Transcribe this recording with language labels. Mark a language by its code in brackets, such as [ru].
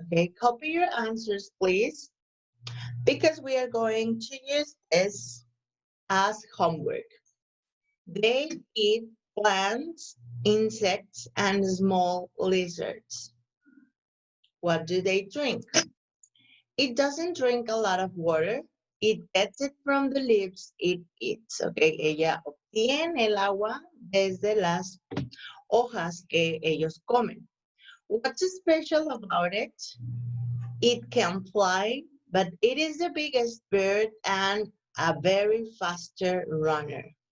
[en] Okay, copy your answers, please, because we are going to use this as homework. They eat plants, insects, and small lizards. What do they drink? It doesn't drink a lot of water. It gets it from the leaves it eats. [es] Okay, ella obtiene el agua desde las hojas que ellos comen. [en] What's special about it? It can fly, but it is the biggest bird and a very faster runner.